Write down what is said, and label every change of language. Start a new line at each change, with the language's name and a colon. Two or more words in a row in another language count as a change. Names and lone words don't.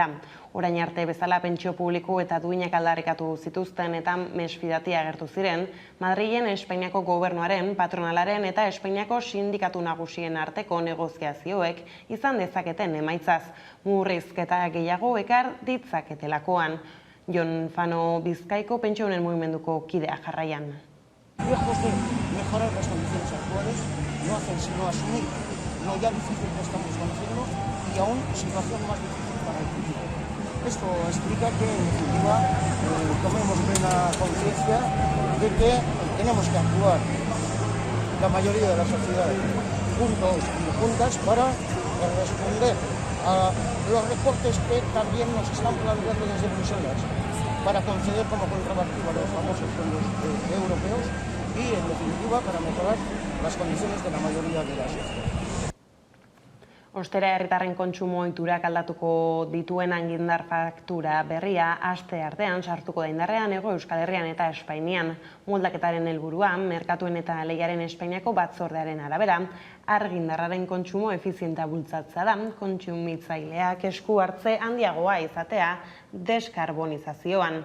Basque: Orain arte bezala pentsio publiko eta duinak aldarrikatu zituzten eta mesfidatia agertu ziren, Madrilen Espainiako gobernuaren, patronalaren eta Espainiako sindikatu nagusien arteko negoziazioek izan dezaketen emaitzaz, murrizketa gehiago ekar ditzaketelakoan. Jon Fano Bizkaiko pentsiodunen mugimenduko kidea jarraian.
Spanish: Lejos de mejorar las condiciones actuales, no hacen sino asumir lo ya difícil que estamos conociendo y aún situación más difícil para el futuro. Esto explica que, en definitiva, tomemos plena conciencia de que tenemos que actuar la mayoría de la sociedad juntos y juntas para responder a los recortes que también nos están planteando desde Bruselas para conceder como contrapartida los famosos fondos europeos y, en definitiva, para mejorar las condiciones de la mayoría de la sociedad.
Basque: Ostera herritarren kontsumo ohiturak aldatuko dituen argindar faktura berria aste artean sartuko da indarrean Hego Euskal Herrian eta Espainian. Moldaketaren helburua, merkatuen eta lehiaren Espainiako batzordearen arabera, argindarraren kontsumo efizientea bultzatzea da, kontsumitzaileak esku hartze handiagoa izatea deskarbonizazioan.